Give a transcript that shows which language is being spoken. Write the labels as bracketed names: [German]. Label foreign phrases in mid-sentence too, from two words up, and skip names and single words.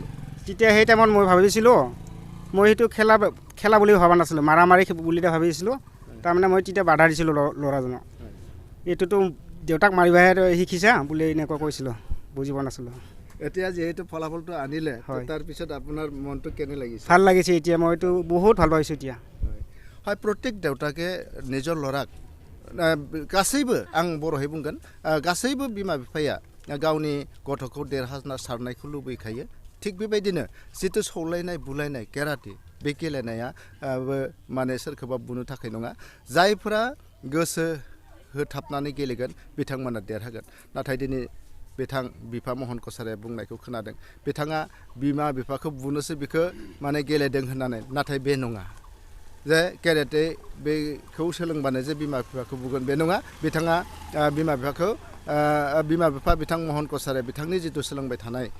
[Assamese] তেতিয়া সেই টাইমত মই ভাবিছিলোঁ মই সেইটো খেলা বুলি ভবা নাছিলোঁ মাৰি বুলি ভাবিছিলোঁ তাৰমানে মই তেতিয়া বাধা দিছিলোঁ ল'ৰাজনক এইটোতো দেউতাক মাৰিবাহে শিকিছা বুলি এনেকুৱা কৈছিলোঁ বুজি পোৱা নাছিলোঁ এতিয়া যিহেতু ফলাফলটো আনিলে তাৰপিছত আপোনাৰ মনটো কেনে লাগিছে ভাল লাগিছে এতিয়া মইতো বহুত ভাল পাইছোঁ এতিয়া হয় প্ৰত্যেক দেউতাকে নিজৰ ল'ৰাক [Bodo] गासैबो आं बर'है बुंगोन गासैबो बिमा बिफाया गावनि गथ'खौ देरहासारनायखौ लुबैखायो थिग बेबायदिनो जितु सौलायनाय बुलायनाय केराटे बे गेलेनाया माने सोरखौबा बुनो थाखाय नङा जायफोरा गोसो होथाबनानै गेलेगोन बिथांमोना देरहागोन नाथाय दिनै बिथां बिफा महन कसारिया बुंनायखौ खोनादों बिथाङा बिमा बिफाखौ बुनोसो बिखौ माने गेलेदों होननानै नाथाय बे नङा जे केराटे बेखौ सोलोंबानो जे बिमा बिफाखौ बुगोन बे नङा बिथाङा बिमा बिफा बिथां महन कसारिया बिथांनि जितु सोलोंबाय थानाय